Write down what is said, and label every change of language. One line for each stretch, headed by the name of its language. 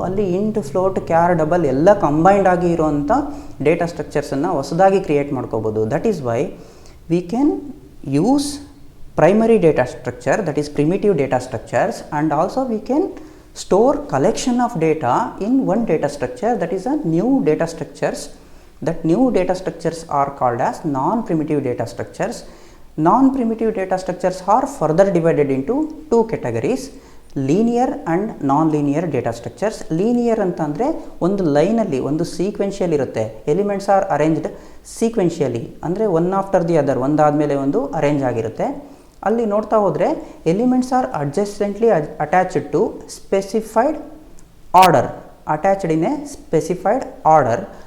Kannada: ಅಲ್ಲಿ int, float, char, double ಎಲ್ಲ combined ಆಗಿ ಇರೋವಂಥ ಡೇಟಾ ಸ್ಟ್ರಕ್ಚರ್ಸನ್ನು ಹೊಸದಾಗಿ ಕ್ರಿಯೇಟ್ ಮಾಡ್ಕೋಬೋದು.
English: That is why we can use primary data structure, that is primitive data structures, and also we can store collection of data in one data structure, that is a new data structures. That new data structures are called as non-primitive data structures. Non-primitive data structures are further divided into two categories, linear and non-linear data structures.
Kannada: Linear ಅಂತಂದರೆ ಒಂದು ಲೈನಲ್ಲಿ ಒಂದು sequential ಇರುತ್ತೆ.
English: elements are arranged sequentially, ಅಂದರೆ one after the other,
Kannada: ಒಂದಾದಮೇಲೆ ಒಂದು arrange ಆಗಿರುತ್ತೆ. ಅಲ್ಲಿ ನೋಡ್ತಾ ಹೋದರೆ
English: Elements are adjacently attached to specified order, attached in a specified order.